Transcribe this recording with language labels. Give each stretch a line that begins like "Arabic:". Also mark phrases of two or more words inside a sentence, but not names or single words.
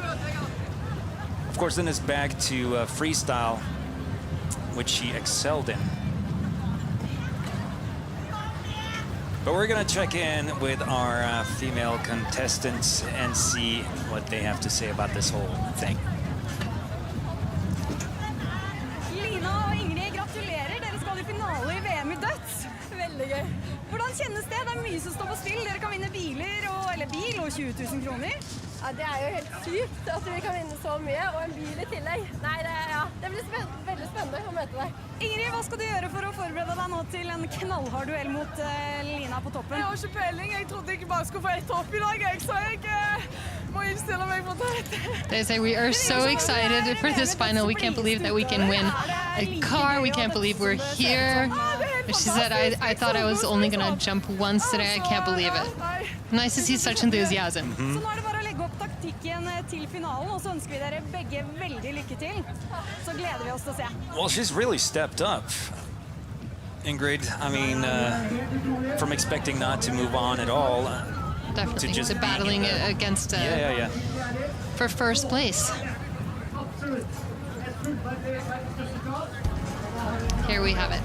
English: Of course, then it's back to freestyle, which she excelled in. But we're gonna check in with our female contestants and see what they have to say about this whole thing.
Norwegian: Lina og Ingrid, gratulerer. Dere skal i finale i VM i døds. Veldig gøy. Hvordan kjennes det? Det er mye som står på spill. Dere kan vinne biler eller bil og 20 000 kroner. Ja, det er jo helt sykt at vi kan vinne så mye, og en bil i tillegg. Nei, det blir veldig spennende å møte deg. Ingrid, hva skal du gjøre for å forberede deg nå til en knallhard duell mot Lina på toppen? Jeg har ikke peiling. Jeg trodde ikke bare skulle få ett hopp i dag, så jeg må innstille meg på det.
English: They say we are so excited for this final. We can't believe that we can win a car. We can't believe we're here. She said, I thought I was only going to jump once today. I can't believe it. Nice to see such enthusiasm.
Norwegian: Så nå er det bare å legge opp taktikken til finalen, og så ønsker vi dere begge veldig lykke til. Så gleder vi oss til å se.
English: Well, she's really stepped up, Ingrid. I mean, from expecting not to move on at all. Definitely. To just The battling against for first place. Here we have it.